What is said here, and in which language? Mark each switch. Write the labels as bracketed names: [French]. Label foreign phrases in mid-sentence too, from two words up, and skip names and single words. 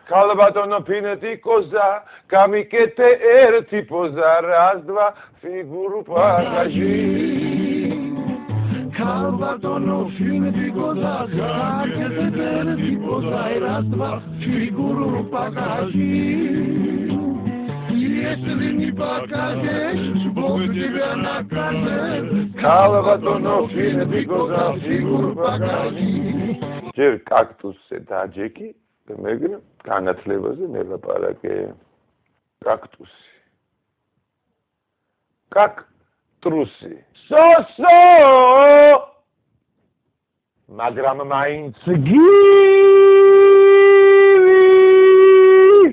[Georgian] ქალბატონო ფინეტიკოზა, გამიკეთე ერთი პოზა, [Russian] раз, два, фигуру покажи. [Georgian] ქალბატონო ფინეტიკოზა, გამიკეთე ერთი პოზა, [Russian] раз, два, фигуру покажи. Если не покажешь, Бог тебя накажет. [Georgian] ქალბატონო ფინეტიკოზა, [Russian] фигуру покажи. [Georgian] ჯერ კაქტუსზე დაჯექი, მეგრ განათლებაზე მელაპარაკე. კაქტუსი. კაკტრუსი. სოსო! მაგრამ მაინც გივი!